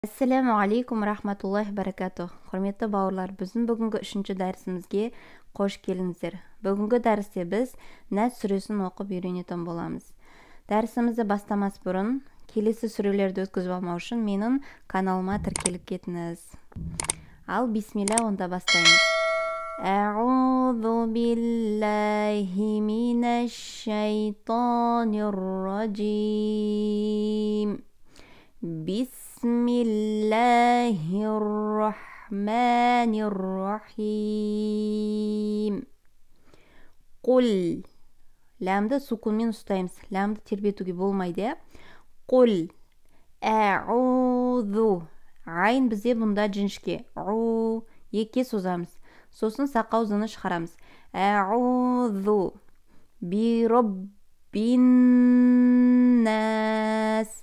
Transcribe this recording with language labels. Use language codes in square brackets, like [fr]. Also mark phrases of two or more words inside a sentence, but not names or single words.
[ar] السلام عليكم رحمة الله بركاته. [kk] Құрметті бауырлар, біздің бүгінгі 3-ші дәрісімізге қош келіңіздер. Бүгінгі дәрісте біз Нәс сүресін оқып үйренетін боламыз. Дәрісімізді бастамас бұрын, келесі сүрелерді өткізіп алмау үшін менің каналыма тіркеліп кетіңіз. Ал бисмилля, онда бастаймыз. [ar] أعوذ بالله من الشيطان الرجيم. بسم الله الرحمن الرحيم. Құл. [kk] Ләмді сукунмен ұстаймыз. Ләмді тербетуге болмайды. [ar] قل. أعوذ. [kk] Айн бізде бұнда жіңішке. У. Екке созамыз. Сосын сақаузыны шығарамыз. [ar] أعوذ. برب الناس.